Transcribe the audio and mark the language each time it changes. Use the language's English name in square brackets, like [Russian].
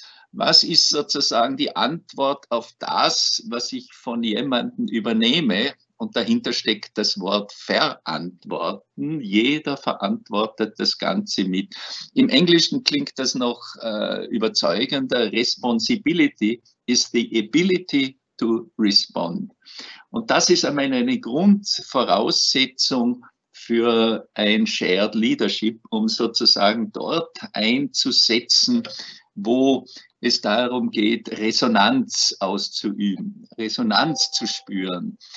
[German] Was ist sozusagen die Antwort auf das, was ich von jemandem übernehme? Und dahinter steckt das Wort verantworten. Jeder verantwortet das Ganze mit. Im Englischen klingt das noch überzeugender. [English] Responsibility is the ability to respond. [German] Und das ist eine Grundvoraussetzung für ein Shared Leadership, um sozusagen dort einzusetzen, wo es darum geht, Resonanz auszuüben, Resonanz zu spüren.